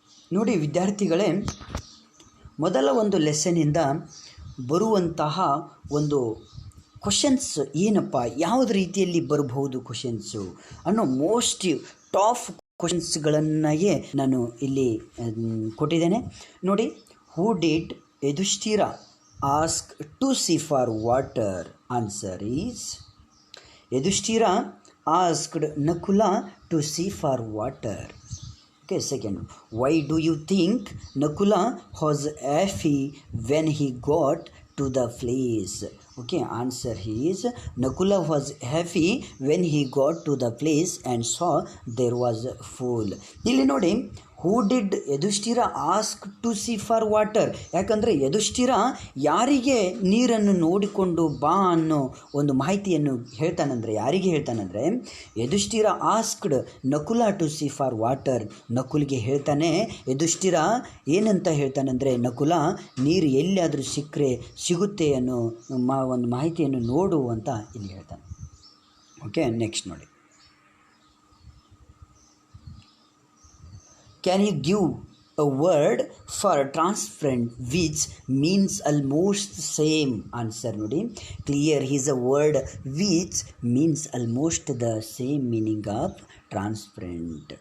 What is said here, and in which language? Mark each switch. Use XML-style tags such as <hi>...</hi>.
<kn>ನೋಡಿ ವಿದ್ಯಾರ್ಥಿಗಳೇ, ಮೊದಲ ಒಂದು ಲೆಸನ್ನಿಂದ ಬರುವಂತಹ ಒಂದು ಕ್ವಶನ್ಸ್ ಏನಪ್ಪ, ಯಾವ್ದು ರೀತಿಯಲ್ಲಿ ಬರಬಹುದು ಕ್ವಶನ್ಸು ಅನ್ನೋ ಮೋಸ್ಟ್ ಟಾಪ್ ಕ್ವಶನ್ಸ್ಗಳನ್ನೇ ನಾನು ಇಲ್ಲಿ ಕೊಟ್ಟಿದ್ದೇನೆ.</kn> <en>ನೋಡಿ, who did Yudhishthira ask to see for water? Answer is Yudhishthira asked Nakula to see for water. Okay, second, why do you think Nakula was happy when he got to the place? Okay, answer is Nakula was happy when he got to the place and saw there was a pool.</en> <kn>ಇಲ್ಲಿ ನೋಡಿ,</kn> <en>Who did Yudhishthira ask to see for water.</en> <kn>ಯಾಕಂದರೆ ಯುಧಿಷ್ಠಿರ ಯಾರಿಗೆ ನೀರನ್ನು ನೋಡಿಕೊಂಡು ಬಾ ಅನ್ನೋ ಒಂದು ಮಾಹಿತಿಯನ್ನು ಹೇಳ್ತಾನಂದರೆ, ಯಾರಿಗೆ ಹೇಳ್ತಾನಂದರೆ Yudhishthira</kn> <en>Asked Nakula to see for water.</en> <kn>ನಕುಲ್ಗೆ ಹೇಳ್ತಾನೆ, ಯುಧಿಷ್ಠಿರ ಏನಂತ ಹೇಳ್ತಾನಂದರೆ, ನಕುಲ ನೀರು ಎಲ್ಲಿಯಾದರೂ ಸಿಗುತ್ತೆ ಅನ್ನೋ ಒಂದು ಮಾಹಿತಿಯನ್ನು ನೋಡು ಅಂತ ಇಲ್ಲಿ ಹೇಳ್ತಾನೆ.</kn> <en>Okay, next ನೋಡಿ, can you give a word for transparent which means almost same? Answer ನೋಡಿ, clear is a word which means almost the same meaning of transparent.</en>